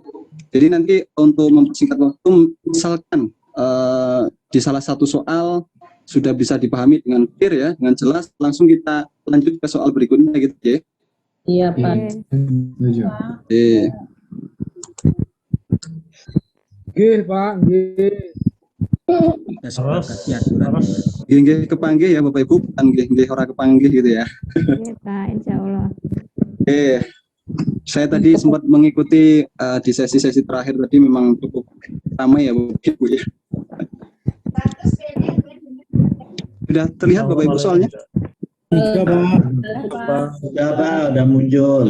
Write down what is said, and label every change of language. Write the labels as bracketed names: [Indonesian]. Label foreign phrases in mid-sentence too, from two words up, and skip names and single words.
[Indonesian] Jadi nanti untuk mempersingkat waktu, misalkan di salah satu soal sudah bisa dipahami dengan clear ya, dengan jelas, langsung kita lanjut ke soal berikutnya gitu ya. Iya Pak. Oke Pak. [Javanese] Nggih kepanggih [Indonesian] ya Bapak Ibu, bukan [Javanese] nggih ora kepanggih [Indonesian] gitu ya. Iya Pak, [Arabic] insya Allah. [Indonesian] Saya tadi sempat mengikuti di sesi-sesi terakhir tadi, memang cukup ramai ya Bapak Ibu ya. Sudah terlihat Bapak Ibu soalnya? Sudah muncul.